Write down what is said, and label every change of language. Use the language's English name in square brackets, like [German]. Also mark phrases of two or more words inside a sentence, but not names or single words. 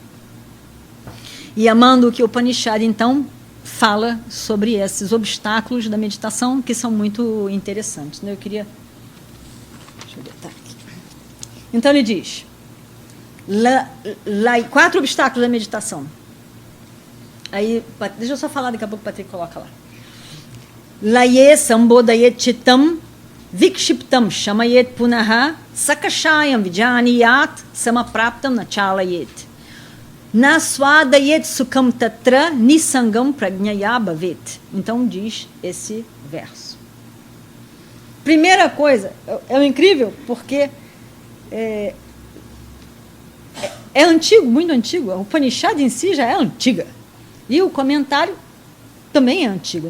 [Portuguese] E a Mandukya Upanishad, então, fala sobre esses obstáculos da meditação que são muito interessantes, né? Deixa eu botar aqui. Então ele diz, 4 obstáculos da meditação. Aí, deixa eu só falar, daqui a pouco o Patrick coloca lá. [Sanskrit] लये सम्बोधयेत् चित्तं विक्षिप्तं शमयेत् पुनः सकषायं विजानीयात् समप्राप्तं न चालयेत्. नास्वादयेत् सुखं तत्र निःसङ्गं प्रज्ञया भवेत्. [Portuguese] Então diz esse verso. Primeira coisa, é incrível porque é antigo, muito antigo. O Upanishad em si já é antiga. E o comentário também é antigo, né?